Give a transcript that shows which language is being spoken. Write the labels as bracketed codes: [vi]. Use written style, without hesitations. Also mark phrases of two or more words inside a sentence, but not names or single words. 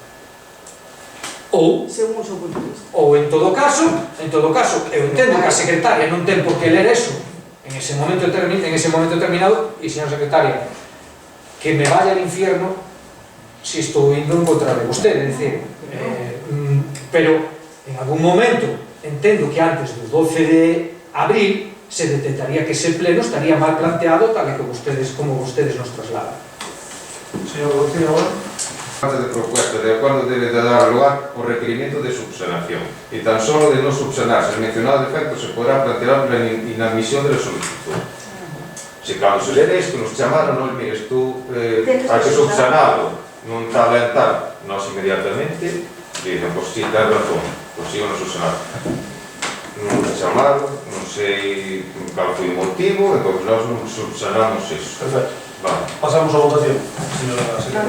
[gl] Ou en todo caso, eu entendo que a secretaria non ten por que ler eso en ese momento determinado, e señora secretaria, [es] que me vaya al infierno [gl] si estou indo en contra de vostede, é dicir, pero en algún momento entendo que antes do 12 de abril se detectaría que ese pleno estaría mal planteado tal e como vostedes nos trasladan. Señor Agustín, agora. [es] De propuesta de acuerdo debe de dar lugar o requerimiento de subsanación y tan solo de no subsanarse el mencionado defecto se podrá plantear la inadmisión de la solicitud. Si cuando se lee esto nos llamaron, no mires tú, hay que subsanarlo, [gl] non está ben tal, nos [es] inmediatamente dicen, pues sí, [gl] ten razón, pues sí, non subsanar. Non nos chamaron, non sei cal foi o motivo, entón nós non subsanamos iso. Perfecto. Vale. Pasamos a votación, señora secretaria.